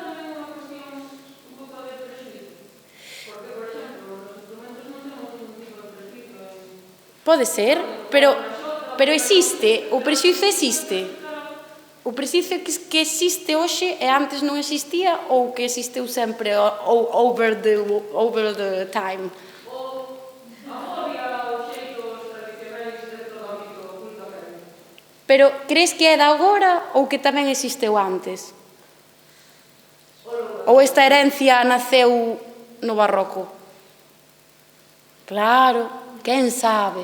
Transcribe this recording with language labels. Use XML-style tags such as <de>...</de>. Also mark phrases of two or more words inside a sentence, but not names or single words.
<gl>Pode ser, pero existe, o prexuízo existe. O prexuízo que existe hoxe e antes non existía ou que existeu sempre</gl> <en>over the time?</en> <gl>Pero crees que é da agora ou que tamén existeu antes? Ou esta herencia naceu no barroco? Claro, quen sabe?</gl>